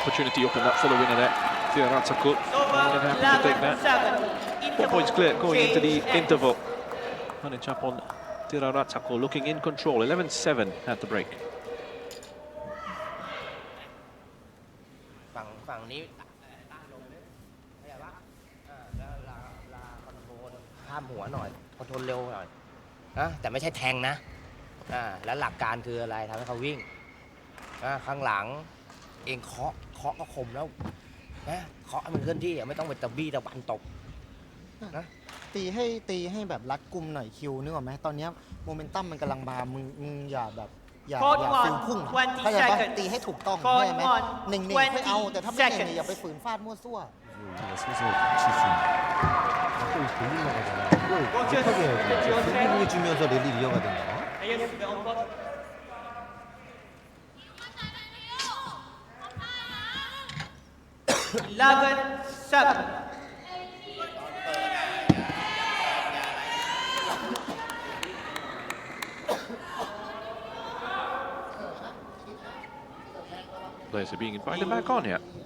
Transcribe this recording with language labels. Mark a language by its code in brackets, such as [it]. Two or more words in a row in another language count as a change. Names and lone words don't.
[en] opportunity opened up for the winner there. TEERARATSAKUL more than happy to take that. 4 points clear going into the interval. Panitchaphon, TEERARATSAKUL looking in control. 11-7 at the break. [th] ฝั่งนี้ต้านลงเลยเข้าใจปะแล้วลาคอนโทรลข้ามหัวหน่อยคอนโทรลเร็วหน่อยนะแต่ไม่ใช่แทงนะแล้วหลักการคืออะไรทำให้เขาวิ่งข้างหลังเองเคาะก็คมแล้วนะเคาะให้มันเคลื่อนที่ไม่ต้องไปตะบี้ตะบันตกนะ ตีให้แบบรัดกุมหน่อยคิวนึกออกไหมตอนนี้โมเมนตัมมันกำลังมามึงอย่าแบบอย่าฟิลพุ่งเข้าใจปะตีให้ถูกต้องเข้าใจไหมหนึ่งไม่เอาแต่ถ้าไม่เก่งอย่าไปฝืนฟาดมั่วซั่ว [ko] 를 주면서 랠리 이어가 된다. [en] Players are being invited back on here.